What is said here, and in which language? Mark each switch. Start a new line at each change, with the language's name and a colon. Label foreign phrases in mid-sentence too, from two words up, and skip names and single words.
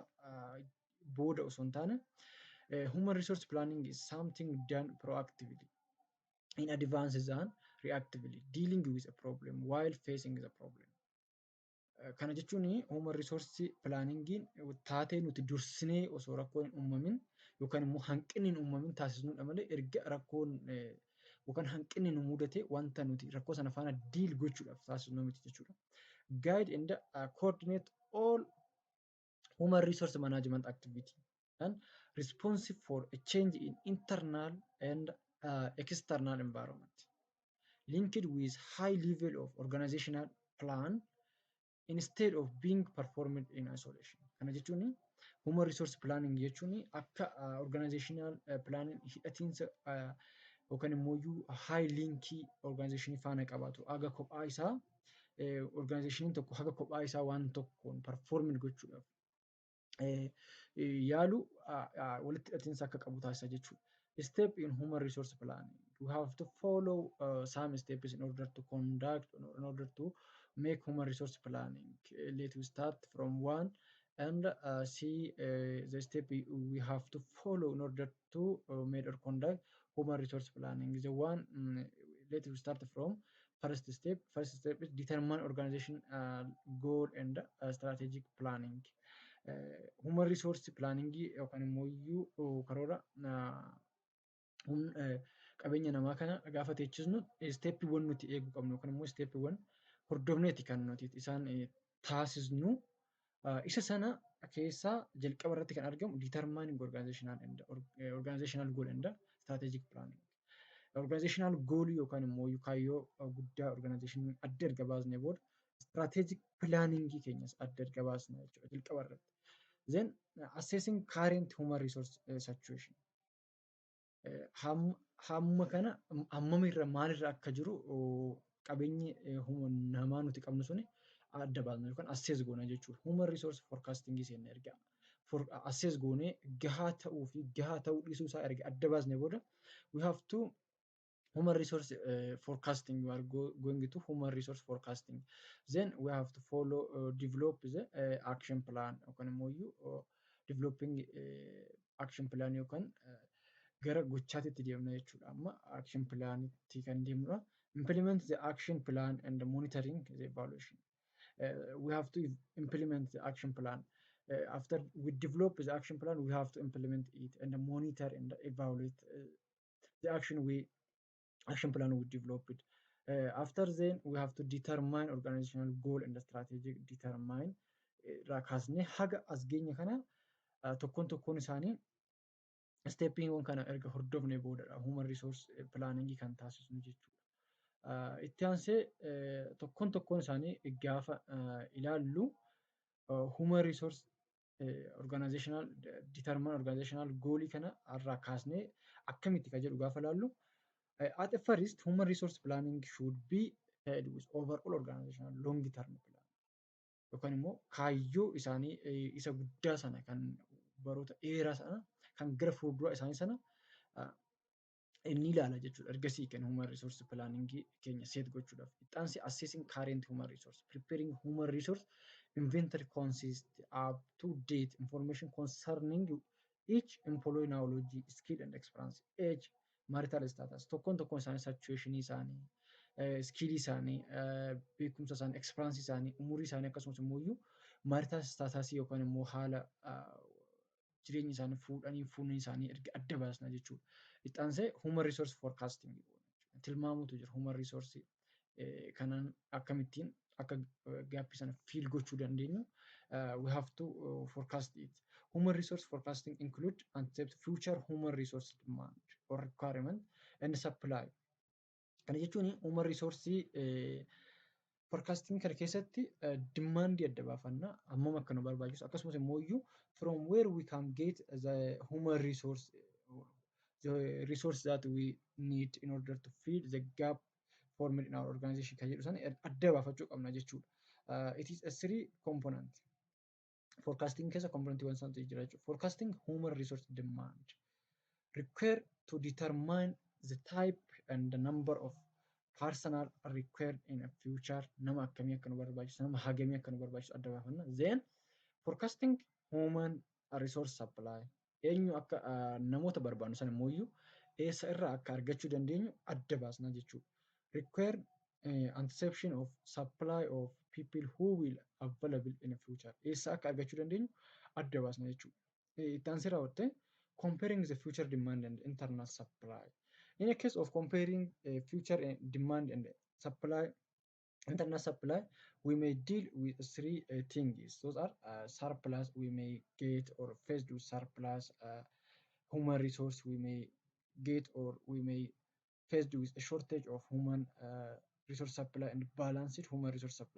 Oromo: Booda osoo hin taane
English: human resource planning is something done proactively in advance than reactively dealing with a problem while facing the problem.
Oromo: Kana jechuun
English: human resource planningiin
Oromo: taatee nuti dursinee osoo rakkoon hin uumamin yookaan immoo hanqinni hin uumamin taasisnuudha malee erga rakkoon yookaan hanqinni nu mudate wanta nuti rakkoo sana faana diil gochuudhaaf taasisnu miti jechuudha.
English: Guide and coordinate all human resource management activity and responsive for a change in internal and external environment linked with high level of organizational plan instead of being performed in isolation.
Oromo: Kana jechuun
English: human resource planning
Oromo: jechuun akka
English: organizational planning
Oromo: hidhatiinsa yookaan immoo high linkii organizationii faana qabaatu aga kophaa isaa organizationiin tokko haga kophaa isaa waan tokkoon performing gochuudhaaf yaalu walitti hidhatiinsa akka qabu taasisa jechuudha.
English: Step in human resource planning. We have to follow some steps in order to conduct, in order to make human resource planning. Let us start from one and see the step we have to follow in order to make or conduct human resource planning. The one let us start from first step. First step is determine organization goal and strategic planning. Human resource planning
Oromo: yookaan immoo karoora qabeenya namaa kana gaafa teechisnu steeppiiwwan nuti eeguu qabnu yookaan immoo steeppiiwwan hordofneeti kan nuti isaan taasisnu. Isa sana keessaa jalqaba irratti kan argamu
English: determining organizational goal and strategic planning. Organizational goal
Oromo: yookaan immoo kaayyoo guddaa organization adda erga baasnee booda
English: strategic planning
Oromo: keenyas adda erga baasna jechuudha jalqaba irratti.
English: Then assessing current human resource situation.
Oromo: Hamma kana hammamirra maalirra akka jiru qabeenyi namaa nuti qabnu suni adda baasna yookaan assess goona jechuudha.
English: Human resource forecasting
Oromo: seenna erga assess goonee gahaa ta'uu fi gahaa ta'uu dhiisuu isaa erga adda baasnee booda
English: we have to human resource forecasting. You are going to human resource forecasting. Then we have to follow develop the action plan
Oromo: yookaan immoo
English: developing action plan
Oromo: yookaan gara gochaatitti deemna jechuudha. Amma
English: action planitti
Oromo: kan deemnudha.
English: Implement the action plan and monitoring the evaluation. We have to implement the action plan. After we develop the action plan, we have to implement it and monitor and evaluate the action plan we developed. After then, we have to determine organizational goal and strategic determine
Oromo: raakasne haga as geenya kana tokkoon isaanii steppiiwwan kana erga hordofne boodadha
English: human resource planning
Oromo: kan taasisnu jechuudha. Itti aansee tokkoon isaanii gaafa ilaallu
English: human resource organizational determine organizational goal
Oromo: kana irraa kaasnee akkamitti ka jedhu gaafa ilaallu
English: at the first human resource planning should be head with overall organizational long term plan.
Oromo: Yookaan immoo kaayyoo isaanii isa guddaa sana kan baroota dheeraa sana kan gara fuulduraa isaanii sana inni ilaala jechuudha. Ergasii kan
English: human resource planning
Oromo: keenya set gochuudhaaf. Itti aansee
English: assessing current human resource, preparing human resource inventory consists up to date information concerning each employee knowledge, skill and experience, age, marital status
Oromo: tokkoon isaanii situationii isaanii, skillii isaanii, beekumsa isaanii, experience isaanii, umurii isaanii akkasumas immoo iyyuu
English: marital status
Oromo: yookaan immoo haala jireenya isaanii fuudhanii isaanii erga adda baasna jechuudha. Itti aansee
English: human resource forecasting
Oromo: tilmaamutu jira.
English: Human resource
Oromo: kanaan akkamittiin akka gaappii sana fiil gochuu dandeenyu
English: we have to forecast it. Human resource forecasting include anticipate future human resource demand or requirement and supply.
Oromo: Kana jechuun
English: human resource forecasting
Oromo: kana keessatti demand adda baafanna hammam akka nu barbaachisu akkasumas immoo iyyuu
English: from where we can get the human resource the resource that we need in order to fill the gap formed in our organization
Oromo: kan jedhu sana adda baafachuu qabna jechuudha.
English: It is a three component.
Oromo: Forecasting keessa componentiiwwan sanatu jira jechuudha.
English: Forecasting human resource demand required to determine the type and the number of personnel required in a future.
Oromo: Nama akkamii akka nu barbaachisu, nama hagamii akka nu barbaachisu adda baafanna.
English: Then forecasting human resource supply.
Oromo: Eenyu akka namoota barbaannu sana immoo iyyuu eessa irraa akka argachuu dandeenyu adda baasna jechuudha.
English: Required anticipation of supply of people who will available in the future.
Oromo: Eessa akka argachuu dandeenyu adda baasna jechuudha. Itti aansee raawwatte
English: comparing the future demand and internal supply. In a case of comparing future demand and supply, internal supply, we may deal with three things. Those are surplus we may get or faced with surplus, human resource we may get or we may faced with a shortage of human resource supply and balanced human resource supply.